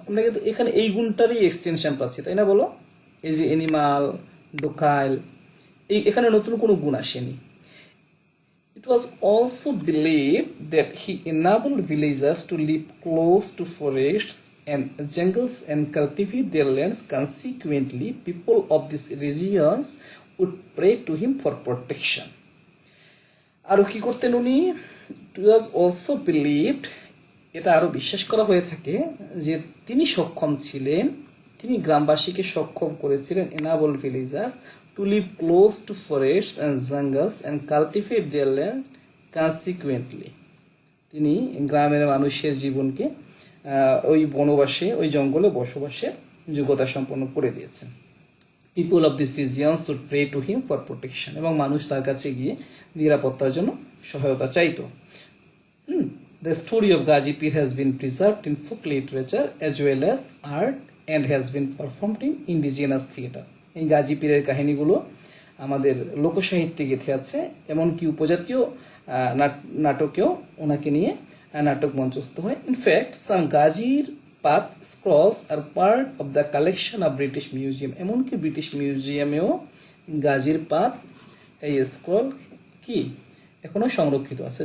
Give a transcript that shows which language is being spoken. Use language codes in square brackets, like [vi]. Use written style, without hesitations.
[bn] আমরা কিন্তু এখানে এই গুণটারই এক্সটেনশন পাচ্ছি, তাই না? বলো, এই যে এনিমাল, ডোকাইল, এখানে নতুন কোনো গুণ আসেনি। [en] It was also believed that he enabled villagers to live close to forests and jungles and cultivate their lands. Consequently, people of these regions would pray to him for protection. [bn] আরও কি করতেন উনি? [en] It was also believed, [bn] এটা আরও বিশ্বাস করা হয়ে থাকে যে তিনি সক্ষম ছিলেন, তিনি গ্রামবাসীকে সক্ষম করেছিলেন, [en] enable villagers to live close to forests and jungles and cultivate their land. [bn] Consequently, তিনি গ্রামের মানুষের জীবনকে ওই বনবাসে, ওই জঙ্গলে বসবাসের যোগ্যতা সম্পন্ন করে দিয়েছেন। [en] People of this region should pray to him for protection, [bn] এবং মানুষ তার কাছে গিয়ে নিরাপত্তার জন্য সহায়তা চাইতো। [en] The story of Ghazi Pir has been preserved in folk literature as well as art and has been performed in indigenous theatre. [bn] এই গাজী পীরের কাহিনীগুলো আমাদের লোকসাহিত্যে গেঁথে আছে, এমনকি উপজাতীয় নাটকেও ওনাকে নিয়ে নাটক মঞ্চস্থ হয়। [en] in fact some গাজীর পাত scrolls are part of the collection of British museum, [bn] এমনকি ব্রিটিশ মিউজিয়ামেও গাজীর পাত, এই স্ক্রল কি এখনো সংরক্ষিত আছে।